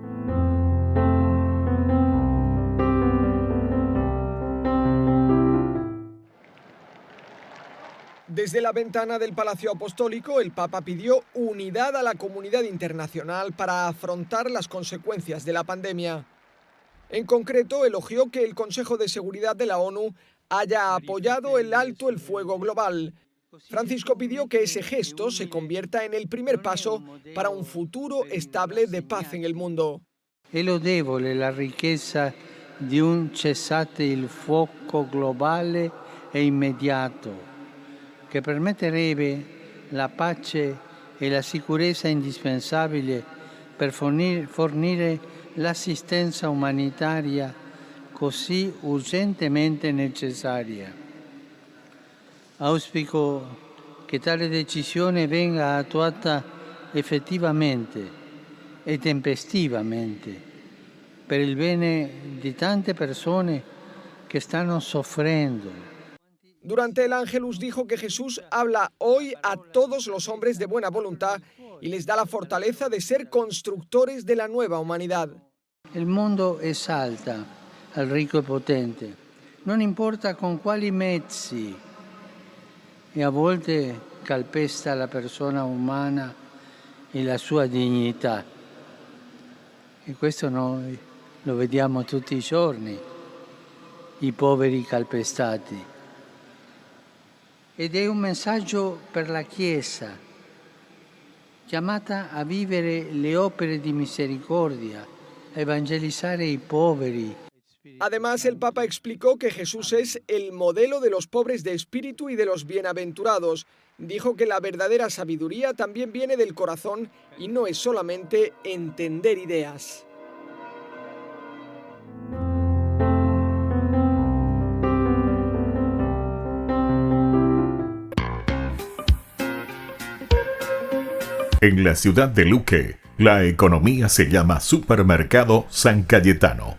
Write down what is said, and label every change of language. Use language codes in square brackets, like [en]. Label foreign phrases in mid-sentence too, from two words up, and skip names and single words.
[es] Desde la ventana del Palacio Apostólico, el Papa pidió unidad a la comunidad internacional para afrontar las consecuencias de la pandemia. En concreto, elogió que el Consejo de Seguridad de la ONU haya apoyado el alto el fuego global. Francisco pidió que ese gesto se convierta en el primer paso para un futuro estable de paz en el mundo. [it] È lodevole la ricchezza di un cessate il fuoco globale e immediato, che permetterebbe la pace e la sicurezza indispensabile per fornire l'assistenza umanitaria così urgentemente necessaria. Auspico che tale decisione venga attuata effettivamente e tempestivamente per il bene di tante persone che stanno soffrendo. [es] Durante el Ángelus dijo que Jesús habla hoy a todos los hombres de buena voluntad y les da la fortaleza de ser constructores de la nueva humanidad. [it] Il mondo esalta al ricco e potente, non importa con quali mezzi, e a volte calpesta la persona umana e la sua dignità. E questo noi lo vediamo tutti i giorni, i poveri calpestati. Ed è un messaggio per la Chiesa, chiamata a vivere le opere di misericordia, a evangelizzare i poveri. [es] Además, el Papa explicó que Jesús es el modelo de los pobres de espíritu y de los bienaventurados. Dijo que la verdadera sabiduría también viene del corazón y no es solamente entender ideas. En la ciudad de Luque, la economía se llama Supermercado San Cayetano.